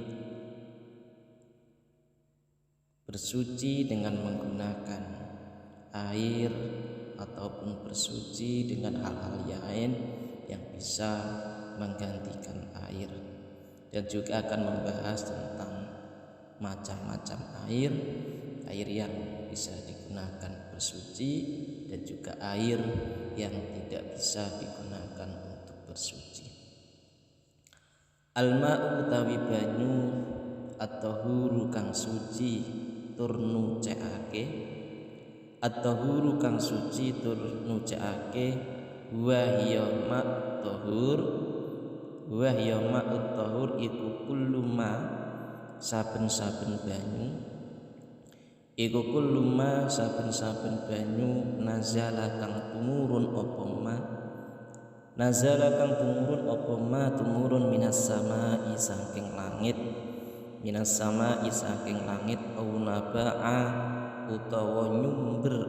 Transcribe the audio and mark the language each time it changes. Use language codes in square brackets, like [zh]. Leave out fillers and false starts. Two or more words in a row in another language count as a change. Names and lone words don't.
[id] bersuci dengan menggunakan air ataupun bersuci dengan hal-hal lain yang bisa menggantikan air, dan juga akan membahas tentang macam-macam air yang bisa digunakan bersuci dan juga air yang tidak bisa digunakan untuk bersuci. [jv] Al-ma'u utawi banyu at-tahuru kang suci tur nucekake, at-tahuru kang suci tur nucekake [ar] وهي ماء الطهور, وهي ماء الطهور [jv] iku kullu ma saben-saben banyu, iku kullu ma saben-saben banyu nazala kang tumurun apa ma, nazala kang tumurun apa ma tumurun [ar] من السماء [jv] saking langit, [ar] من السماء [jv] saking langit [ar] أو نبع [jv] utawa nyumber